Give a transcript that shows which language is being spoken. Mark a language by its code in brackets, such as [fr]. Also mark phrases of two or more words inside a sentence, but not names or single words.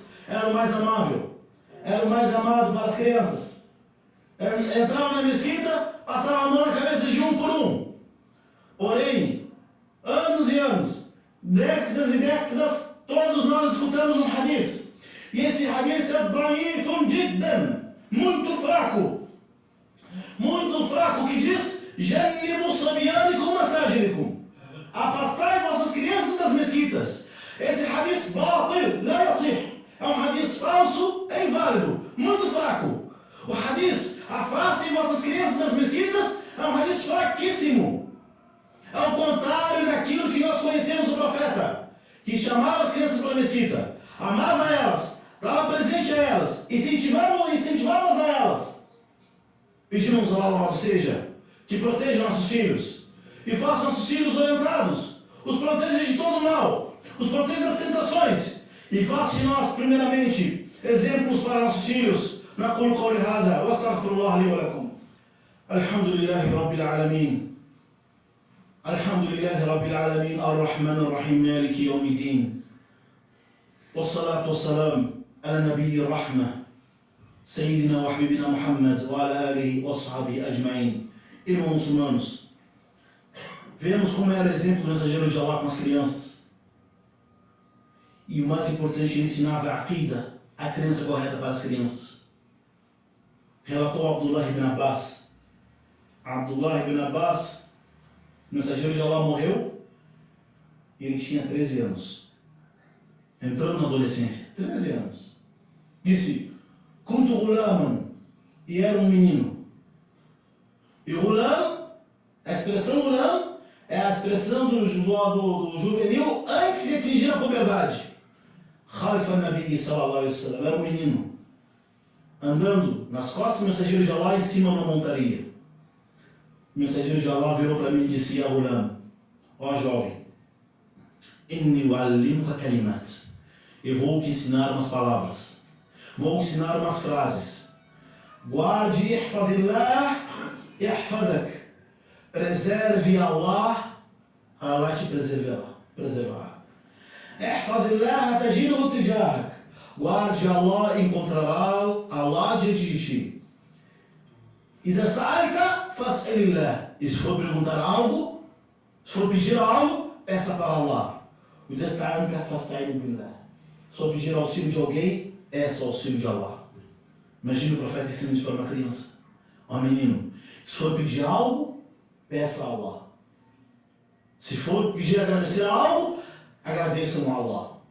[pt] Era o mais amável, era o mais amado para as crianças. Entrava na mesquita, passava a mão na cabeça de um por um. Porém, anos e anos, décadas e décadas, todos nós escutamos um hadith. E esse hadith é [ar] ضعيف جدا, [pt] muito fraco, que diz: [ar] جنبوا صبيانكم مساجدكم, [pt] afastai vossas crianças das mesquitas. Esse hadith [ar] باطل، لا يصح, [pt] é um hadith falso, é inválido, muito fraco. O hadith: afastem vossas crianças das mesquitas, é um hadith fraquíssimo. É o contrário daquilo que nós conhecemos o profeta, que chamava as crianças para a mesquita, amava elas, dava presente a elas, incentivava-as a elas. Pedimos a Allah, seja, que proteja nossos filhos e faça nossos filhos orientados, os proteja de todo mal, os proteja das tentações e faça de nós, primeiramente, exemplos para nossos filhos. [ar] نقول قولي هذا واستغفر الله لي ولكم. الحمد لله رب العالمين. الحمد لله رب العالمين الرحمن الرحيم مالك يوم الدين. والصلاة والسلام على نبي الرحمة سيدنا وحبيبنا محمد وعلى آله وصحبه أجمعين. [pt] Irmãos muçulmanos, vemos como era exemplo do mensageiro de Allah com as crianças. E o mais importante, ele ensinava a aqida, a crença correta para as crianças. Relatou Abdullah ibn Abbas. Abdullah ibn Abbas O mensageiro de Allah morreu e ele tinha 13 anos. Entrando na adolescência. 13 anos. Disse, [ar] كنت غلاما, [pt] e era um menino. E Gulam, a expressão Gulam, é a expressão do juvenil antes de atingir a puberdade. [ar] خلف النبي صلى الله عليه وسلم, [pt] era um menino, andando nas costas do mensageiro de Allah em cima de uma montaria. O mensageiro de Allah virou para mim e disse, [ar] يا غلام, [pt] ó jovem, [ar] إني أعلمك كلمات, [pt] eu vou te ensinar umas palavras, vou te ensinar umas frases. Guarde, [ar] احفظ الله، يحفظك. [pt] Preserve Allah, Allah te preservará. [ar] احفظ الله تجده تجاهك. [pt] Guarde Allah, encontrará Allah diante de ti. [ar] إذا سألت فاسأل الله. [pt] E se for perguntar algo, se for pedir algo, peça para Allah. [ar] إذا استعنت فاستعن بالله. [pt] Se for pedir auxílio de alguém, peça o auxílio de Allah. Imagina o profeta ensinando isso para uma criança. Ó menino, se for pedir algo, peça a Allah. Se for pedir agradecer a algo, agradeçam a Allah.